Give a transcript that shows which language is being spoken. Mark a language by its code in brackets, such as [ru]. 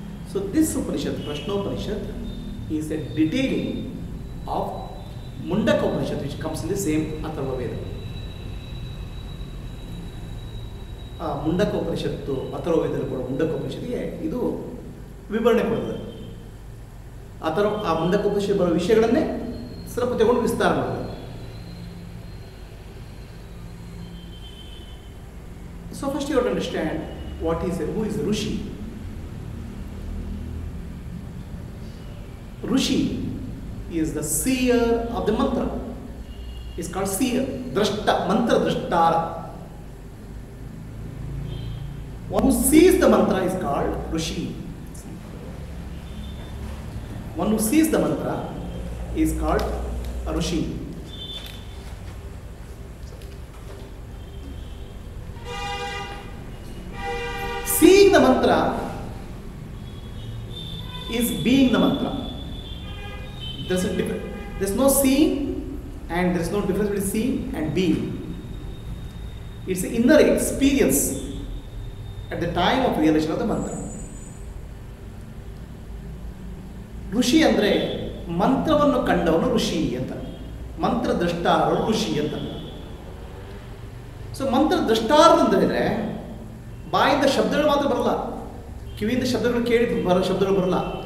[en] So this Upanishad, Prashnopanishad, is a detailing of Mundaka Upanishad, which comes in the same Atharva Veda. [kn] Mundaka Upanishad, Atharva Veda, Mundaka Upanishad, ಇದು ವಿವರಣೆ ಕೊಡುತ್ತದೆ. ಆ ಮುಂಡಕ ಉಪನಿಷತ್ ಬರುವ ವಿಷಯಗಳನ್ನೇ ಸ್ವಲ್ಪ ತಗೊಂಡು ವಿಸ್ತಾರ ಮಾಡುತ್ತದೆ. [en] So first you have to understand who is a Rishi. Rishi is the seer of the mantra. It's called seer, drashta, mantra drashtara. One who sees the mantra is called Rishi. One who sees the mantra is called a Rishi. Seeing the mantra is being the mantra. There's no seeing and there's no difference between seeing and being. It's an inner experience at the time of realization of the mantra. [kn] ಋಷಿ ಅಂದರೆ ಮಂತ್ರವನ್ನು ಕಂಡವನು ಋಷಿ ಅಂತ, ಮಂತ್ರ ದ್ರಷ್ಟಾರರು ಋಷಿ ಅಂತ. So ಮಂತ್ರ ದ್ರಷ್ಟಾರರು ಅಂತ ಹೇಳಿದ್ರೆ ಬಾಯಿಂದ ಶಬ್ದಗಳು ಮಾತ್ರ ಬರಲ್ಲ, ಕಿವಿಯಿಂದ ಶಬ್ದಗಳು ಕೇಳಿ ಬರೋ ಶಬ್ದಗಳು ಬರಲ್ಲ.